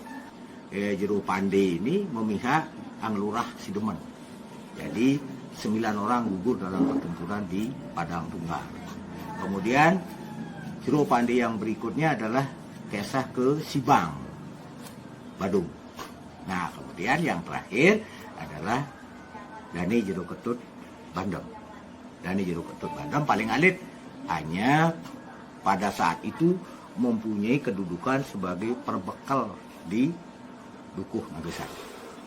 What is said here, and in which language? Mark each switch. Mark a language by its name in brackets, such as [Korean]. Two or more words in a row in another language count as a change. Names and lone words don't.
[Indonesian] Jero Pandey ini memihak Anglurah Sidemen. Jadi 9 orang gugur dalam pertempuran di Padang Tunggal. Kemudian Jero Pandey yang berikutnya adalah Kesah ke Sibang, Badung. Nah, kemudian yang terakhir adalah Dani Jero Ketut Bandem. Dani Jero Ketut Bandem paling alit, hanya pada saat itu mempunyai kedudukan sebagai perbekal di Dukuh Nagasari.